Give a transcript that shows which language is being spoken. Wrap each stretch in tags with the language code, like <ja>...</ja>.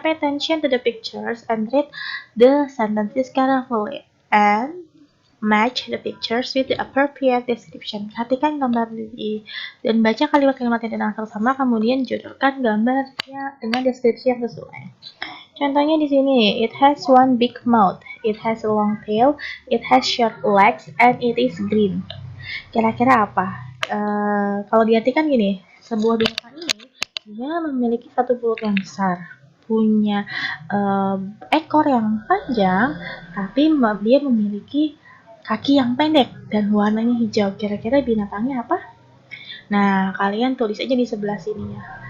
<en>Pay attention to the pictures and read the sentences carefully and match the pictures with the appropriate description.</en> <id>Perhatikan gambar dan baca kalimat-kalimat yang dengan sama, kemudian judulkan gambarnya dengan deskripsi yang sesuai. Contohnya di sini,</id> <en>it has one big mouth, it has a long tail, it has short legs, and it is green.</en> <id>Kira-kira apa? Kalau diartikan gini, sebuah binatang ini dia memiliki satu mulut yang besar, punya ekor yang panjang, tapi dia memiliki kaki yang pendek dan warnanya hijau. Kira-kira binatangnya apa? Nah, kalian tulis aja di sebelah sini ya.</id>